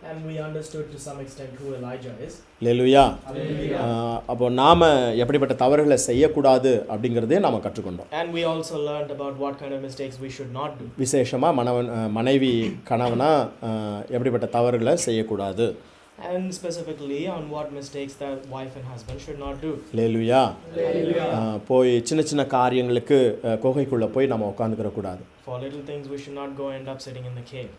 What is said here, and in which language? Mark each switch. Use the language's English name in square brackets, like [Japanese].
[English] And we understood to some extent who Elijah is. [Tamil] அல்லேலூயா. அப்போ நாம் எப்படிப்பட்ட தவறுகளை செய்யக்கூடாது அப்படிங்கிறதே நாம் கற்றுக்கொண்டோம். [English] And we also learned about what kind of mistakes we should not do. [Tamil] விசேஷமாக மனைவி கணவனா எப்படிப்பட்ட தவறுகளை செய்யக்கூடாது. [English] And specifically on what mistakes that wife and husband should not do. [Tamil] அல்லேலூயா. போய் சின்ன சின்ன காரியங்களுக்கு குகைக்குள்ளே போய் நம்ம உட்காந்துக்கிற கூடாது. [English] For little things we should not go end up sitting in the cave.